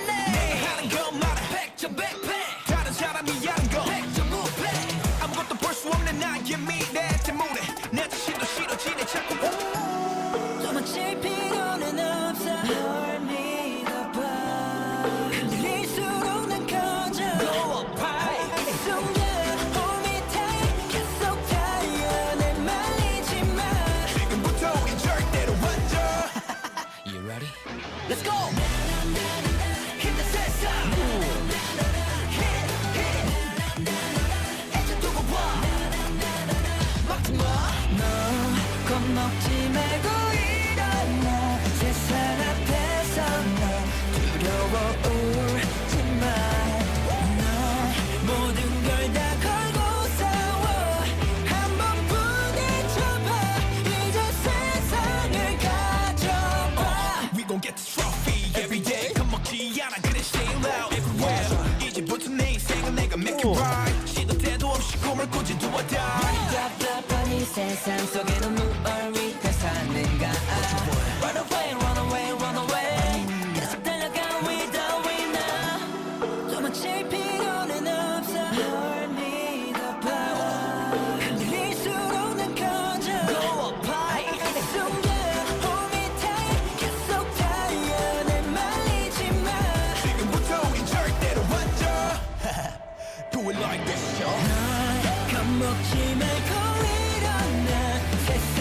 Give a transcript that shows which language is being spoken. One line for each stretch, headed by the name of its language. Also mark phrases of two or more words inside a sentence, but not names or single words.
Korean: 내가 하는 것마다 100점 100패. 다른 사람이 하는 거 100점 무패. 아무것도 볼 수 없는 나의 미래 때문에 내 자신도 싫어지네 자꾸. 더 멋질 필요는 없어. 널 믿어봐. 흔들릴수록 난 커져.
English: Go up high.
Korean: 이 순간
English: Let's go! Hit the
Korean: 세상
English: Hit, hit
Korean: 이제 두고 봐 막지 마 너 겁먹지 말고 일어나 세상 앞에서 너 두려워 울지 마 너 모든 걸 다 걸고 싸워 한번 부딪혀봐 이제 세상을 가져봐
English: We gon' get this trophy every day
Korean: 겁먹지 않아 그래
English: stay loud everywhere
Korean: 이제부터 내 인생은 내가
English: make it right
Korean: 시도 때도 없이 꿈을 꾸지
English: do or die
Korean: 답답한 이 세상 속에는 무얼 위해 사는가
English: Run away run away run away
Korean: 계속 달려가 with
English: the winner
Korean: 더 멋질 필요는 없어 널 믿어봐 흔들릴수록 난 커져
English: Go up high
Korean: 이 순간 홈이 타임 계속 달려 내 말리지 마 지금부터 우린 절대로 완전
English: Do it like this yo
Korean: 널 겁먹지 말고 일어나